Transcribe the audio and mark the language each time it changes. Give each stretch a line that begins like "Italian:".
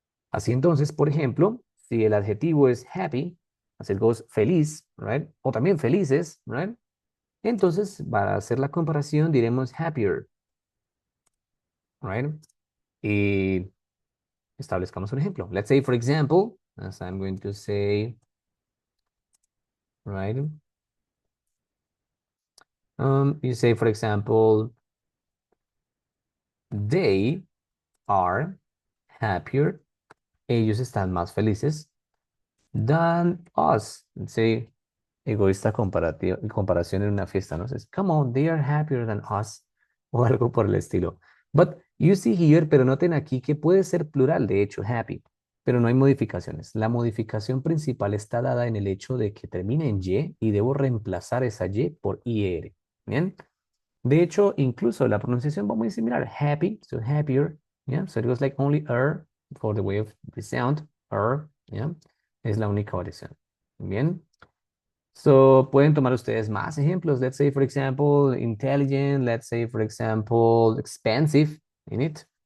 Spanish: Así entonces, por ejemplo, si el adjetivo es happy, así
English: it goes
Spanish: feliz,
English: right?
Spanish: O también felices,
English: right?
Spanish: Entonces, para hacer la comparación, diremos happier, right? Y establezcamos un ejemplo.
English: Let's say, for example, as I'm going to say, right? You say, for example, they are happier.
Spanish: Ellos están más felices
English: than us. Let's say,
Spanish: egoísta comparación en una fiesta, ¿no?
English: Says, come on, they are happier than us,
Spanish: o algo por el estilo.
English: But you see here,
Spanish: pero noten aquí que puede ser plural, de hecho, happy, pero no hay modificaciones. La modificación principal está dada en el hecho de que termina en y debo reemplazar esa y por IR. ¿Bien? De hecho, incluso la pronunciación va muy similar.
English: Happy, so happier, yeah. So it goes like only for the way of the sound, yeah.
Spanish: Es la única variación. Bien. So pueden tomar ustedes más ejemplos.
English: Let's say, for example, intelligent. Let's say, for example, expensive in it.